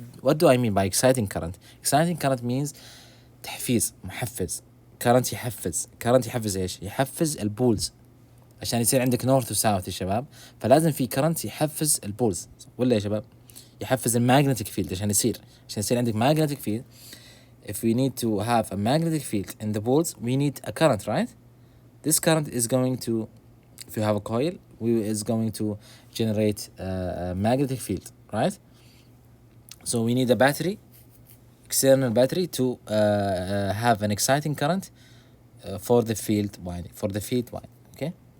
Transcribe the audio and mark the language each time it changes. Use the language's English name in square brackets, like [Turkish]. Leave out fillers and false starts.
[English] What do I mean by exciting current? Exciting current means [Arabic] تحفيز محفز. current يحفز ايش؟ يحفز البولز عشان يصير عندك نورث وساوث يا شباب، فلازم في current يحفز البولز، ولا يا شباب؟ يحفز المagnetic field عشان يصير عندك magnetic field. [English] If we need to have a magnetic field in the poles, we need a current, right? This current is going to, if you have a coil, is going to generate a magnetic field, right? So we need a battery, external battery, to have an exciting current for the field winding, okay?